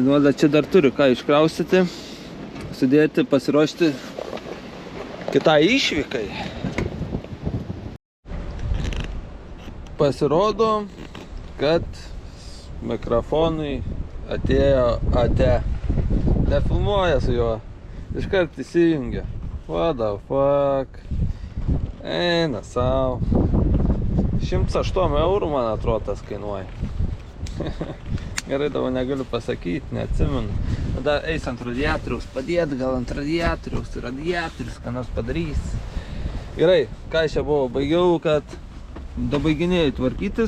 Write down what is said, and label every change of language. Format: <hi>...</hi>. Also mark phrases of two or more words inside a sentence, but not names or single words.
<lt>Nu, čia dar turiu ką iškraustyti, sudėti, pasiruošti kitai išvykai. Pasirodo, kad mikrofonui atėjo AT. Nefilmuoja su juo. Iškart įsijungia.</lt> <en>What the fuck.</en> <lt>Eina sau. 108 eurų, man atrodo, tas kainuoja. Gerai, dabar negaliu pasakyti, neatsimenu. Dar eis ant radiatoriaus, padėt gal ant radiatoriaus ką nors padarys. Gerai, ką aš čia buvau, baigiau, kad dabaiginėjau tvarkytis.</lt>